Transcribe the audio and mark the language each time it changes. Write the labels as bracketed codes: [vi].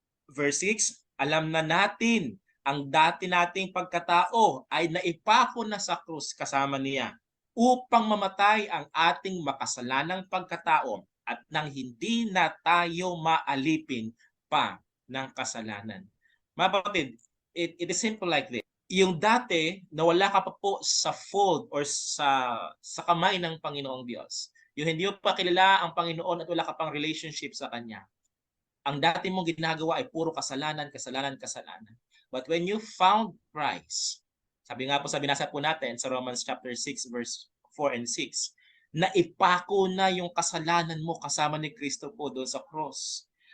[tl] Verse 6, alam na natin ang dati nating pagkatao ay naipako na sa krus kasama niya upang mamatay ang ating makasalanang pagkatao at nang hindi na tayo maalipin pa ng kasalanan. Mga kapatid, [en] it is simple like this. [tl] Yung dati na wala ka pa po sa fold or sa kamay ng Panginoong Diyos, yung hindi mo pa kilala ang Panginoon at wala ka pang relationship sa Kanya, ang dati mong ginagawa ay puro kasalanan, kasalanan, kasalanan. [en] But when you found Christ, [tl] sabi nga po sa binasa po natin sa Romans chapter 6 verse 4 and 6, na ipako na yung kasalanan mo kasama ni Kristo po doon sa cross.